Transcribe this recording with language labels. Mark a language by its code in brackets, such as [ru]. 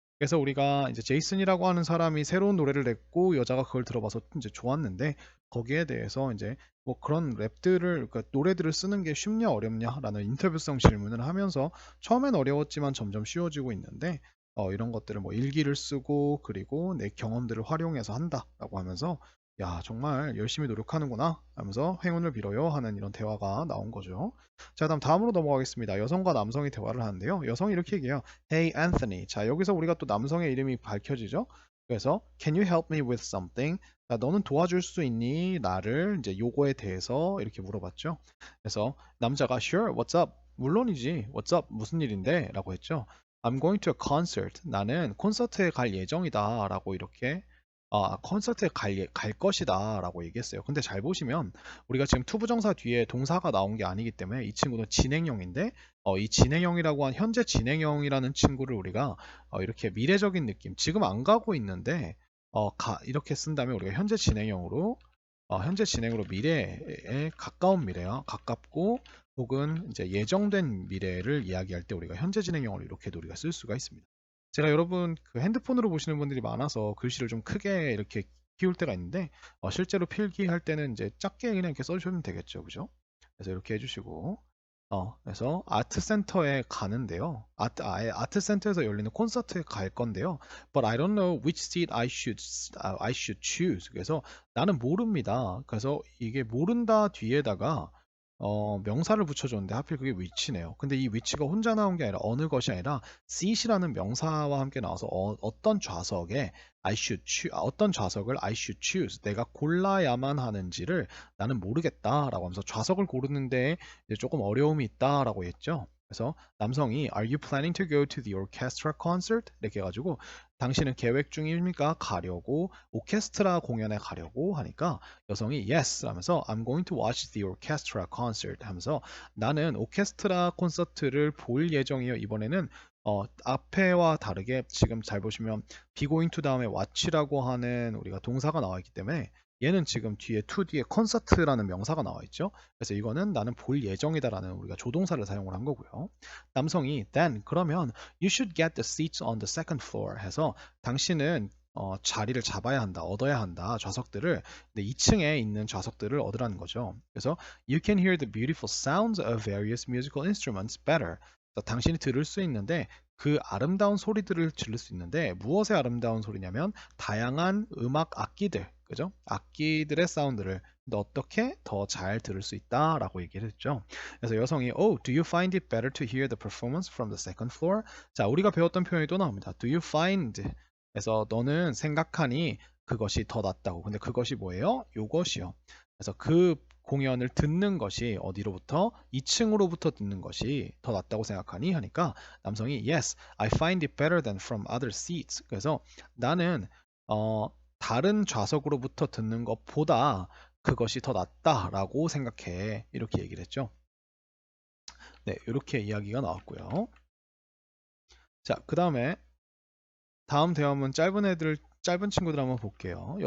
[ko] 그래서 우리가 이제 제이슨이라고 하는 사람이 새로운 노래를 냈고 여자가 그걸 들어봐서 이제 좋았는데 거기에 대해서 이제 뭐 그런 랩들을 그러니까 노래들을 쓰는 게 쉽냐 어렵냐라는 인터뷰성 질문을 하면서 처음엔 어려웠지만 점점 쉬워지고 있는데 이런 것들을 뭐 일기를 쓰고 그리고 내 경험들을 활용해서 한다라고 하면서 야 정말 열심히 노력하는구나 하면서 행운을 빌어요 하는 이런 대화가 나온 거죠. 자 그다음 다음으로 넘어가겠습니다. 여성과 남성이 대화를 하는데요. 여성이 이렇게 얘기해요. Hey Anthony. 자 여기서 우리가 또 남성의 이름이 밝혀지죠. 그래서 [en] Can you help me with something? [ko] 자, 너는 도와줄 수 있니? 나를 이제 요거에 대해서 이렇게 물어봤죠. 그래서 남자가 [en] sure, what's up? [ko] 물론이지. [en] What's up? [ko] 무슨 일인데? 라고 했죠. [en] I'm going to a concert. [ko] 나는 콘서트에 갈 예정이다. 라고 이렇게 콘서트에 갈 것이다. 라고 얘기했어요. 근데 잘 보시면 우리가 지금 투부정사 뒤에 동사가 나온 게 아니기 때문에 이 친구는 진행형인데 이 진행형이라고 한 현재 진행형이라는 친구를 우리가 이렇게 미래적인 느낌, 지금 안 가고 있는데 이렇게 쓴다면 우리가 현재 진행으로 미래에 가까운 미래와 가깝고 혹은 이제 예정된 미래를 이야기할 때 우리가 현재 진행형을 이렇게도 우리가 쓸 수가 있습니다. 제가 여러분 그 핸드폰으로 보시는 분들이 많아서 글씨를 좀 크게 이렇게 키울 때가 있는데 실제로 필기할 때는 이제 작게 그냥 이렇게 써주시면 되겠죠, 그죠? 그래서 이렇게 해주시고 그래서 아트 센터에 가는데요. 아트 센터에서 열리는 콘서트에 갈 건데요. [en] But I don't know which seat I should choose. [ko] 그래서 나는 모릅니다. 그래서 이게 모른다 뒤에다가 명사를 붙여줬는데 하필 그게 위치네요. 근데 이 위치가 혼자 나온 게 아니라 어느 것이 아니라 seat이라는 명사와 함께 나와서 어떤 좌석에 어떤 좌석을 [en] I should choose. [ko] 내가 골라야만 하는지를 나는 모르겠다라고 하면서 좌석을 고르는데 이제 조금 어려움이 있다라고 했죠. 그래서 남성이 [en] Are you planning to go to the orchestra concert? [ko] 이렇게 해가지고 당신은 계획 중입니까? 가려고 오케스트라 공연에 가려고 하니까 여성이 Yes 하면서 [en] I'm going to watch the orchestra concert [ko] 하면서 나는 오케스트라 콘서트를 볼 예정이에요. 이번에는 앞에와 다르게 지금 잘 보시면 be going to 다음에 watch라고 하는 우리가 동사가 나와 있기 때문에 얘는 지금 뒤에 to 뒤에 콘서트라는 명사가 나와 있죠. 그래서 이거는 나는 볼 예정이다라는 우리가 조동사를 사용을 한 거고요. 남성이 then 그러면 [en] you should get the seats on the second floor [ko] 해서 당신은 자리를 잡아야 한다, 얻어야 한다, 좌석들을. 근데 2층에 있는 좌석들을 얻으라는 거죠. [en] 그래서 you can hear the beautiful sounds of various musical instruments better. [ko] 당신이 들을 수 있는데 그 아름다운 소리들을 들을 수 있는데 무엇의 아름다운 소리냐면 다양한 음악 악기들, 그죠? 악기들의 사운드를 근데 어떻게 더 잘 들을 수 있다라고 얘기를 했죠. [en] 그래서 여성이 Oh, do you find it better to hear the performance from the second floor? [ko] 자, 우리가 배웠던 표현이 또 나옵니다. [en] Do you find? [ko] 그래서 너는 생각하니 그것이 더 낫다고. 근데 그것이 뭐예요? 요것이요. 그래서 그 공연을 듣는 것이 어디로부터? 2층으로부터 듣는 것이 더 낫다고 생각하니? [en] 하니까 남성이 Yes, I find it better than from other seats. [ko] 그래서 나는 다른 좌석으로부터 듣는 것보다 그것이 더 낫다라고 생각해. 이렇게 얘기를 했죠. 네, 이렇게 이야기가 나왔고요. 자, 그 다음에 다음 대화문 짧은 친구들 한번 볼게요.